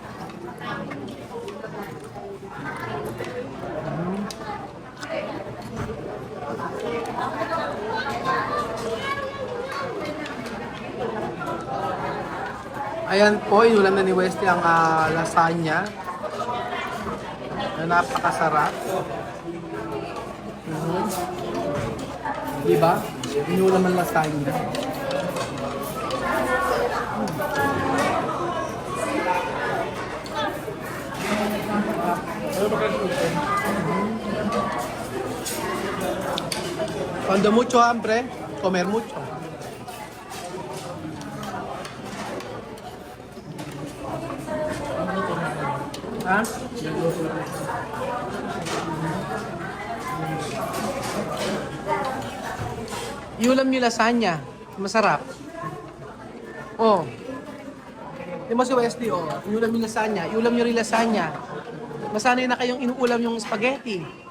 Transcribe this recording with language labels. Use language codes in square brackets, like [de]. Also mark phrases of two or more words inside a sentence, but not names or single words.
[tl] Ayan po, inulam na ni Wesley ang lasagna na napakasarap. Diba? Inulam ang lasagna. [es] Cuando mucho hambre, comer mucho. [tl] Ha? Iulam niyo lasagna. Masarap. Oh. Di mo si Wesley, oh. Iulam niyo lasagna. Iulam niyo rin lasagna. Masanay na kayong inuulam yung spaghetti.